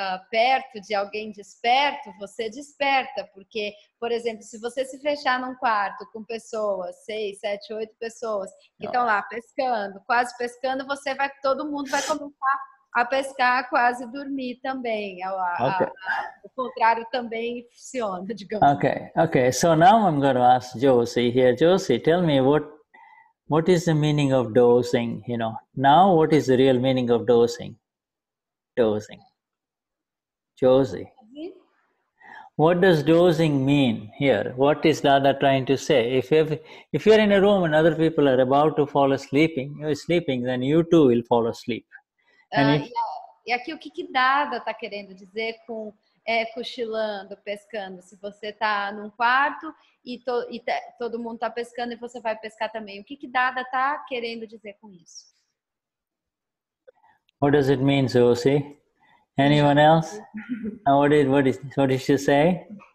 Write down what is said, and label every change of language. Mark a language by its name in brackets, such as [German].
[Portuguese] perto de alguém desperto, você desperta, porque, por exemplo, se você se fechar num quarto com pessoas, 6, 7, 8 pessoas que estão lá pescando, quase pescando, todo mundo vai começar a pescar, quase dormir também. O contrário também funciona, digamos. [English] Okay. So now I'm going to ask Josie here. Josie, tell me what is the meaning of dozing? Now what is the real meaning of dozing? Josie, what does dozing mean here? What is Dada trying to say? If you're in a room and other people are about to fall asleep, you're sleeping, then you too will fall asleep. [Portuguese] E aqui o que Dada está querendo dizer com cochilando, pescando? Se você está num quarto e todo mundo está pescando e você vai pescar também. O que Dada está querendo dizer com isso? [English] What does it mean, Josie? Anyone else? What did she say?